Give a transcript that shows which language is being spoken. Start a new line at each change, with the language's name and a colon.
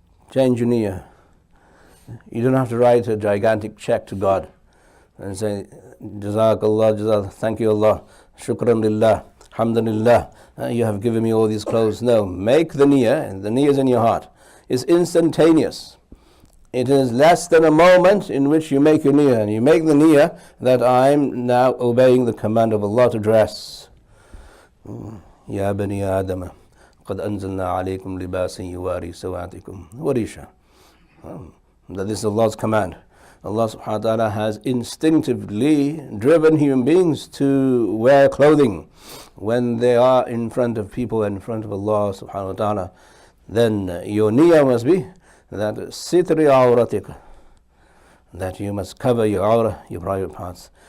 English: Change your niyyah. You don't have to write a gigantic check to God and say, Jazakallah, Jazak, thank you Allah, Shukran lillah, Alhamdulillah, you have given me all these clothes. No, make the niyyah, and the niyyah is in your heart. It's instantaneous. It is less than a moment in which you make your niyyah, and you make the niyyah that I'm now obeying the command of Allah to dress.
Arabic: Ya bani Adam, قد أنزلنا عليكم لباسا يواري سواتكم وريشا.
English: That this is Allah's command. Allah subhanahu wa ta'ala has instinctively driven human beings to wear clothing when they are in front of people and in front of Allah subhanahu wa ta'ala. Then your niyyah must be that sitri awratik, that you must cover your awrah, your private parts.